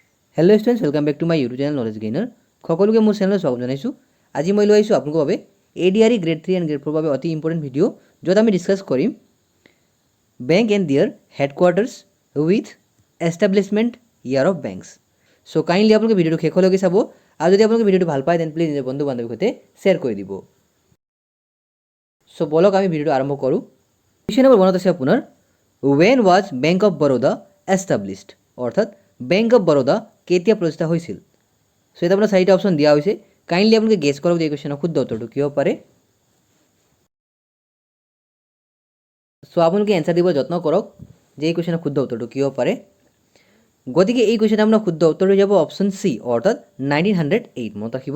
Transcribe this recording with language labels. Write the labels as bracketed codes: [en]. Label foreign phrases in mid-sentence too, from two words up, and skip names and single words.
[en] Hello students welcome back to my YouTube channel Knowledge Gainer [as] সকলোকে মোৰ চেনেলত স্বাগত জনাইছোঁ। আজি মই লৈ আহিছোঁ আপোনালোকৰ বাবে [en] ADRE Grade 3 and Grade 4 [as] বাবে অতি [en] important video' [as] য'ত আমি ডিছকাছ কৰিম [en] Bank and their headquarters with establishment year of banks. so kindly [as] আপোনালোকে ভিডিঅ'টো শেষলৈকে চাব আৰু যদি আপোনালোকে ভিডিঅ'টো ভাল পায় [en] then please [as] নিজৰ বন্ধু বান্ধৱীৰ সৈতে শ্বেয়াৰ কৰি দিব। চ' বলক আমি ভিডিঅ'টো আৰম্ভ কৰোঁ। [en] question number 1 [as] আছে আপোনাৰ [en] when was Bank of Baroda established [as] অৰ্থাৎ বেংক অফ বৰোদা কেতিয়া প্ৰতিষ্ঠা হৈছিল। সো এটা আপোনাৰ চাৰিটা অপশ্যন দিয়া হৈছে। কাইণ্ডলি আপোনালোকে গেছ কৰক যে এই কুৱেশ্যনৰ শুদ্ধ উত্তৰটো কি হ'ব পাৰে। সো আপোনালোকে এনসাৰ দিব যত্ন কৰক যে এই কুৱেশ্যনৰ শুদ্ধ উত্তৰটো কি হ'ব পাৰে। গতিকে এই কুৱেশ্যন আপোনাৰ শুদ্ধ উত্তৰ হৈ যাব [en] option C [as] অৰ্থাৎ 1908 মনত ৰাখিব।